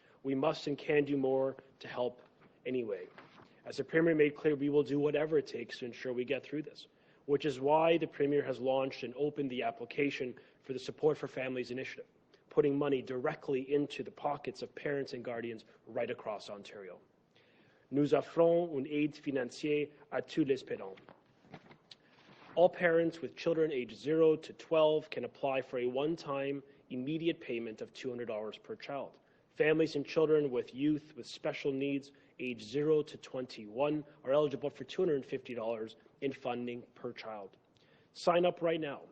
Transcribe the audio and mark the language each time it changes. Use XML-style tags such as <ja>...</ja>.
<en>We must and can do more to help anyway. As the Premier made clear, we will do whatever it takes to ensure we get through this, which is why the Premier has launched and opened the application for the Support for Families initiative, putting money directly into the pockets of parents and guardians right across Ontario.</en> <fr>Nous offrons une aide financière à tous les parents.</fr> <en>All parents with children aged 0 to 12 can apply for a one-time immediate payment of $200 per child. Families and children with youth with special needs aged 0 to 21 are eligible for $250 in funding per child. Sign up right now.</en>